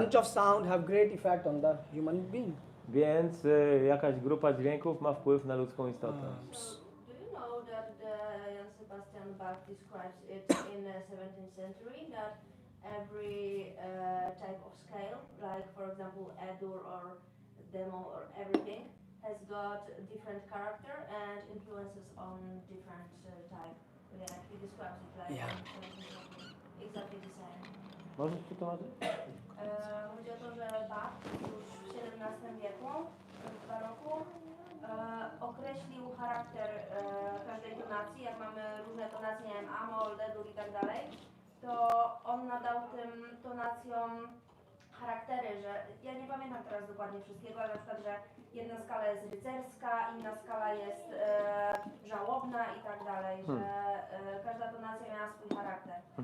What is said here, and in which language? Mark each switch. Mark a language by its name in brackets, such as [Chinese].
[English] Bunch of sound have great effect on the human being. [Polish] Więc jakaś grupa dźwięków ma wpływ na ludzką istotę. [English] So, do you know that Jan Sebastian Bach describes it in the 17th century that every type of scale, like for example A-dur or demo or everything, has got different character and influences on different type. Yeah, he describes it like Yeah. in 17th century, exactly the same. [Polish] Możesz przetłumaczyć? Chodzi o to, że Bach już w XVII wieku, w baroku, określił charakter każdej tonacji. Jak mamy różne tonacje, nie wiem, A-moll, D-dur i tak dalej, to on nadał tym tonacjom charaktery, że ja nie pamiętam teraz dokładnie wszystkiego, ale na przykład, że jedna skala jest rycerska, inna skala jest żałobna i tak dalej, że każda tonacja miała swój charakter.